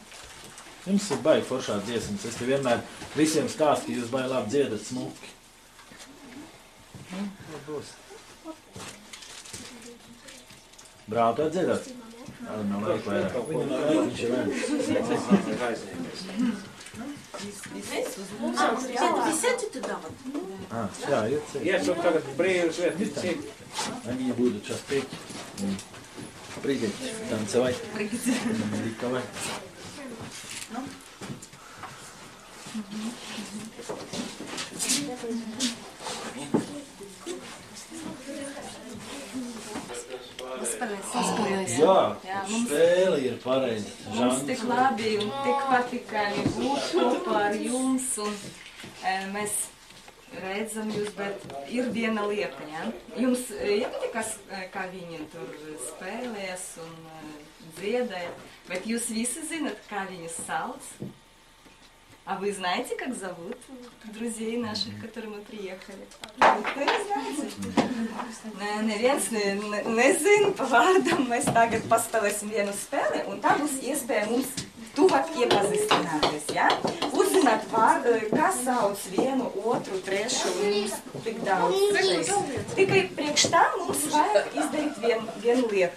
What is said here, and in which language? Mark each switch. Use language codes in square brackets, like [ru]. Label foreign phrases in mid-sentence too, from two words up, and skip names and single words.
[lv] Jums ir baigi foršā dziesmas. Es te vienmēr visiem stāstu, ka jūs baigi labi dziedat smuki. Būs. Brāl, tu dziedāt? Arī nav laika vairāk. Viņam nav laika, viņš ir vērts. [ru] Присядьте туда вот. [lv] Jā, iet ciet. Iesuk tagad brīvas vietas, cik. [ru] Они будут сейчас петь. Прыгать, танцевать. Ликовать. [lv] Jā, spēle ir pareizi. Mums tik labi un tik patikami būt kopā ar jums, un mēs redzam jūs, bet ir viena lieta, ja? Jums iepatikās, kā viņi tur spēlēs un dziedāja, bet jūs visi zinat, kā viņus sauc? [ru] А вы знаете, как зовут друзей наших, которые мы приехали? Вы не знаете? [lv] Neviens nezina pa vārdam. Mēs tagad pastāvēsim vienu spēli, un tā būs iespēja mums tuvāk iepazīstināties, ja? Uzzināt vārdu, kā sauc vienu, otru, trešu, un mums tik daudz. Tikai priekš tam mums vajag izdarīt vienu lietu.